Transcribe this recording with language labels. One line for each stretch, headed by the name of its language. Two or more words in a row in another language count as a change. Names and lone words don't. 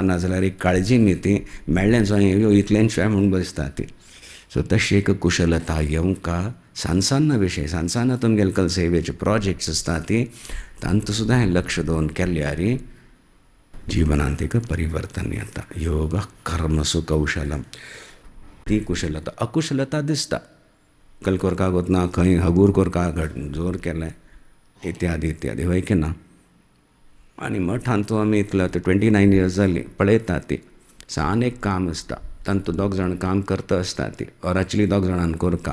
Konkani: नाजाल्यार एक काळजी न्ही ती मेळ्ळें जाय इतलेंशें म्हणून बसता ती. सो तशी एक कुशलता येवंका. सांसान्न विशय सांसान्न तुमगेले सेवेचे प्रोजेक्ट्स आसता ती तांत सुद्दां हें लक्ष दवरून केल्यार जिवनांत एक परिवर्तन येता.
Sanskrit: योग कर्मसु कौशलम.
Konkani: ती कुशलता. अकुशलता दिसता. कल कोरका वतना खंय हगूर कोरका जोर केलें इत्यादी इत्यादी. वय की ना. आनी मठांत तूं आमी इतलो 29 years जालीं पळयता ती. सान एक काम आसता. तांतूं दोग जाण काम करता आसता ती.
English: or actually
Konkani: दोग जाणांन कोरका.